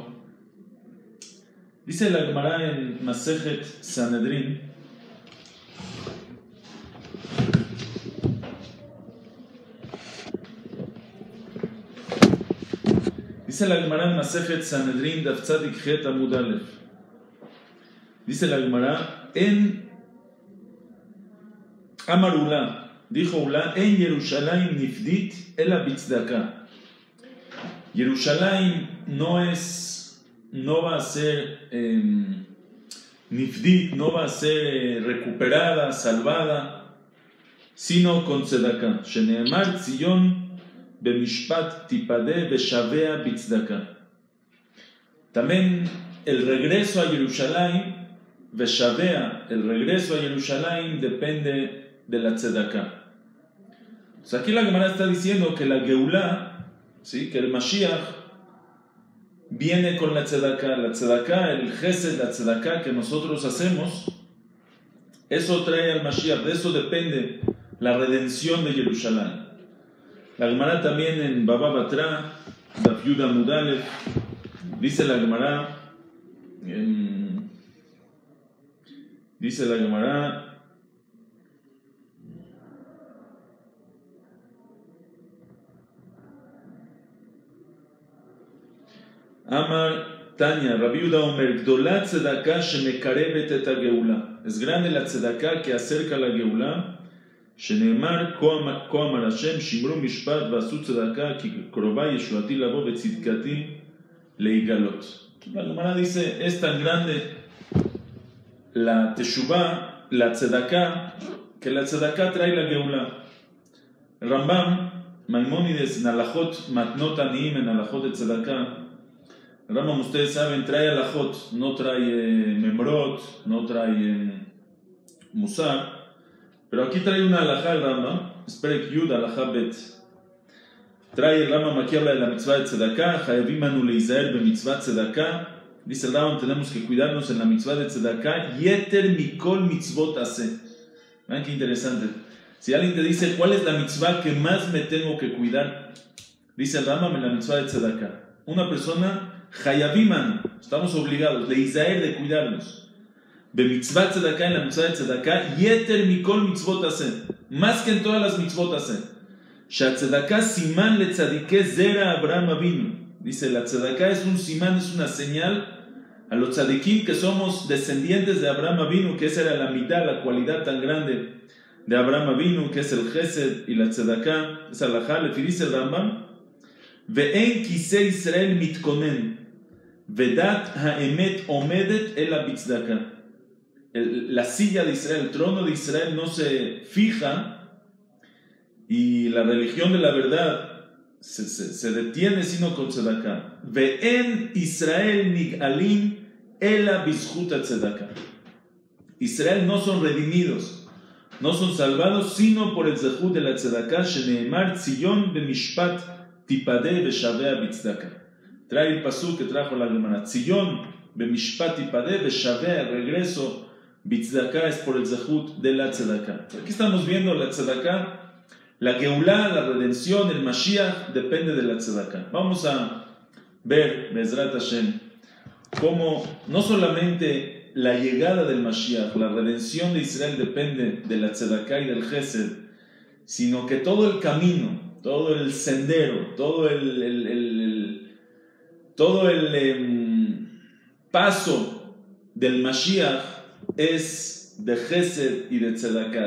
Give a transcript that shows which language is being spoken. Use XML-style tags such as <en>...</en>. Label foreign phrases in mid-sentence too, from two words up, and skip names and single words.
<es>Dice la Gemara en Masejet Sanedrin, dice la Gemara en Masejet Sanedrin,</es> <he>דף צדי חית עמוד אלף.</he> <es>Dice la Gemara en</es> <he>אמר עולא, dijo Ula, אין ירושלים נפדית אלא בצדקה.</he> <es>Yerushalayim no va a ser nifdit, no va a ser recuperada, salvada, sino con tzedaka.</es> <he>שנאמר ציון במשפט תפדה ושביה בצדקה.</he> <es>También el regreso a Jerusalén, beshavea, el regreso a Jerusalén depende de la tzedaka. O sea, aquí la Gemara está diciendo que la Geulá, ¿sí? Que el Mashiach viene con la tzedaka, el Gesed, la tzedaka que nosotros hacemos, eso trae al Mashiach, de eso depende la redención de Jerusalén. La Gemara también en Baba Batra,</es> <he>דף יוד עמוד אלף,</he> <es>dice la Gemara,</es> <he>אמר תניא רבי יהודה אומר גדולה צדקה שמקרבת את הגאולה.</he> <es>Es grande la tzedaka que acerca la geula.</es> <he>שנאמר, כה אמר השם, שמרו משפט ועשו צדקה, כי קרובה ישועתי לבוא וצדקתי להיגלות.</he> <es>La Gemara dice, es tan grande la teshuvah, la tzedaka, que la tzedaka trae la geula. Rambam, Maimónides, en</es> <he>הלכות מתנות עניים,</he> <es>en alajot de tzedaka. Rambam, ustedes saben, trae alajot, no trae memrot, no trae musar. Pero aquí trae una alajá el Rambam,</es> <he>פרק יוד, הלכה בית.</he> <es>Trae el Rambam, aquí habla de la mitzvah de tzedakah,</es> <he>חייבים אנו להזהר במצות צדקה.</he> <es>Dice el Rambam, tenemos que cuidarnos en la mitzvah de tzedakah,</es> <he>יתר מכל מצות עשה.</he> <es>Vean qué interesante. Si alguien te dice, ¿cuál es la mitzvah que más me tengo que cuidar? Dice el Rambam, en la mitzvah de tzedakah. Una persona,</es> <he>חייבים אנו,</he> <es>estamos obligados, leizaer, de cuidarnos.</es> <he>במצות צדקה,</he> <es>en la mitzvah de tzedakah,</es> <he>יתר מכל מצות עשה,</he> <es>más que en todas las</es> <he>מצות עשה. שהצדקה סימן לצדיק זרע אברהם אבינו.</he> <es>Dice, la tzedakah es un simán, es una señal a los tzadikim que somos descendientes de Abraham Avinu, que esa era la mitad, la cualidad tan grande de Abraham Avinu, que es el Gesed y la tzedakah. Es alajá, le dice el Rambam,</es> <he>ואין כסא ישראל מתכונן ודת האמת עומדת אלא בצדקה.</he> <es>La silla de Israel, el trono de Israel no se fija y la religión de la verdad se detiene sino con tzedakah.</es> <he>ואין ישראל נגאלים אלא בזכות צדקה.</he> <es>Israel no son redimidos, no son salvados sino por el zehut de la tzedakah.</es> <he>שנאמר ציון במשפט תפדה ושביה בצדקה.</he> <es>Trae el pasuk que trajo la Gemara.</es> <he>ציון במשפט תפדה ושביה,</he> <es>el regreso Bitzdaka es por el zehut de la tzedakah. Aquí estamos viendo la tzedakah, la geulá, la redención, el Mashiach, depende de la tzedakah. Vamos a ver,</es> <he>בעזרת השם,</he> <es>cómo no solamente la llegada del Mashiach, la redención de Israel depende de la tzedakah y del Gesed, sino que todo el camino, todo el sendero, todo el paso del Mashiach es de Gesed y de tzedakah.</es>